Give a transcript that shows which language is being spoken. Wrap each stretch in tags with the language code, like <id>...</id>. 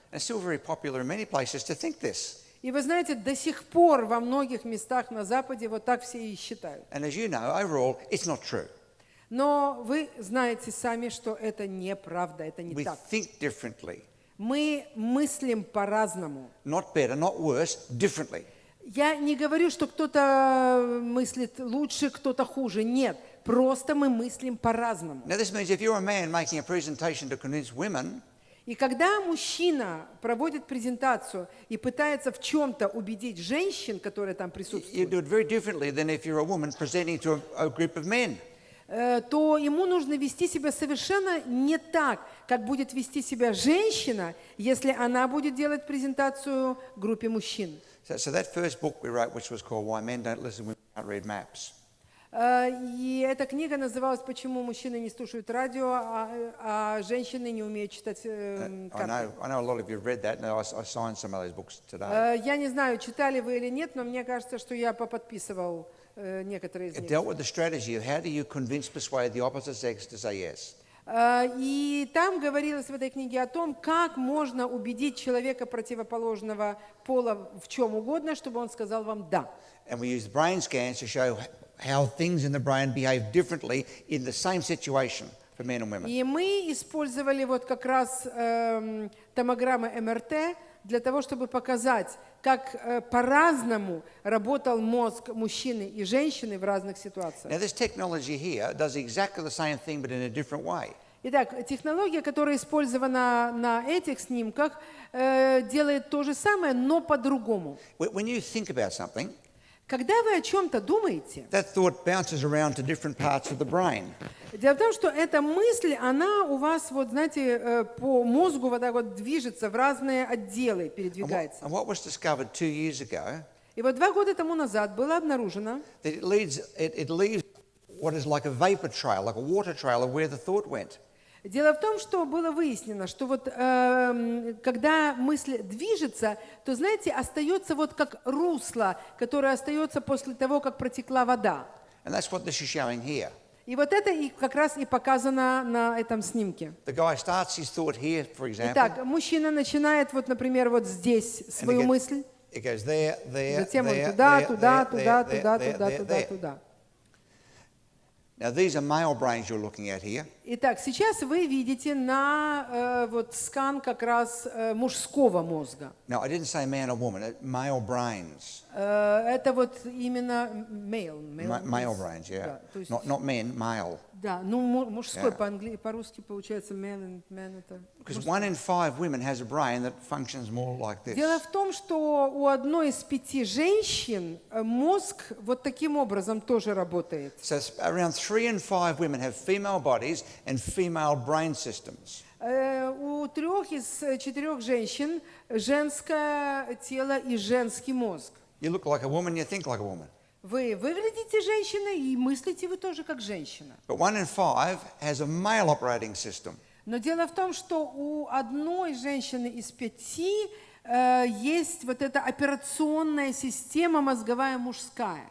<en>And it's still very popular in many places to think this.</en> <ru>И вы знаете, до сих пор во многих местах на Западе вот так все и считают.</ru> <en>And as you know, overall, it's not true.</en> <ru>Но вы знаете сами, что это неправда, это не</ru> <en>We</en> <ru>так.</ru> <en>think differently.</en> <ru>Мы мыслим по-разному.</ru> <en>Not better, not worse, differently.</en> <ru>Я не говорю, что кто-то мыслит лучше, кто-то хуже. Нет, просто мы мыслим по-разному.</ru> <en>Now this means if you're a man making a presentation to convince women,</en> <ru>И когда мужчина проводит презентацию и пытается в чем-то убедить женщин, которые там</ru> <en>you</en> <ru>присутствуют,</ru> <en>do it very differently than if you're a woman presenting to a group of men.</en> <ru>то ему нужно вести себя совершенно не так, как будет вести себя женщина, если она будет делать презентацию группе мужчин.</ru> <en>So that first book we wrote, which was called Why Men Don't Listen, Women Can't Read Maps.</en> <ru>И эта книга называлась «Почему мужчины не слушают радио, а женщины не умеют читать</ru> <en>I</en> <ru>карты».</ru> <en>know a lot of you have read that, and I signed some of those books today.</en> <ru>Я не знаю, читали вы или нет, но мне кажется, что я поподписывал некоторые из</ru> <en>It</en> <ru>них.</ru> <en>dealt with the strategy of how do you convince, persuade the opposite sex to say yes.</en> <ru>И там говорилось в этой книге о том, как можно убедить человека противоположного пола в чем угодно, чтобы он сказал вам «да».</ru> <en>And we used brain scans to show how things in the brain behave differently in the same situation for men and women.</en> <ru>И мы использовали вот как раз томограммы МРТ для того, чтобы показать, как по-разному работал мозг мужчины и женщины в разных ситуациях.</ru> <en>Now this technology here does exactly the same thing but in a different way.</en> <ru>Итак, технология, которая использована на этих снимках, делает то же самое, но по-другому.</ru> <en>When you think about something,</en> <ru>Когда вы о чем-то думаете,</ru> <en>that thought bounces around to different parts of the brain.</en> <ru>дело в том, что эта мысль, она у вас, вот знаете, по мозгу вот так вот движется, в разные отделы передвигается.</ru> <en>And what was discovered 2 years ago,</en> <ru>И вот 2 года тому назад было обнаружено,</ru> <en>that it leaves what is like a vapor trail, like a water trail of where the thought went.</en> <ru>дело в том, что было выяснено, что вот когда мысль движется, то, знаете, остается вот как русло, которое остается после того, как протекла вода.</ru> <en>And that's what this is showing here.</en> <ru>И вот это и как раз и показано на этом снимке.</ru> <en>The guy starts his thought here, for example.</en> <ru>Итак, мужчина начинает вот, например, вот здесь свою мысль,</ru> <en>It goes there, there,</en> <ru>затем он</ru> <en>there,</en> <ru>туда,</ru> <en>there,</en> <ru>туда,</ru> <en>there,</en> <ru>туда,</ru> <en>there,</en> <ru>туда,</ru> <en>there,</en> <ru>туда,</ru> <en>there,</en> <ru>туда,</ru> <en>there.</en> <ru>туда.</ru> <en>Now these are male brains you're looking at here.</en> <ru>Итак, сейчас вы видите на вот скан как раз мужского мозга.</ru> <en>Now I didn't say man or woman, male brains.</en> <ru>Это вот именно male.</ru> <en>Male brains, yeah.</en> <ru>Да, то есть,</ru> <en>Not men, male.</en> <ru>да, ну мужской по-русски получается man это.</ru> <en>Because 1 in 5 women has a brain that functions more like this.</en> <ru>Дело в том, что у 1 из 5 женщин мозг вот таким образом тоже работает.</ru> <en>So around 3 in 5 women have female bodies and female brain systems.</en> <ru>У 3 из 4 женщин женское тело и женский мозг.</ru> <en>You look like a woman, you think like a woman.</en> <ru>Вы выглядите женщиной и мыслите вы тоже как женщина.</ru> <en>But 1 in 5 has a male operating system.</en> <ru>Но дело в том, что у одной женщины из 5 есть вот эта операционная система мозговая мужская.</ru>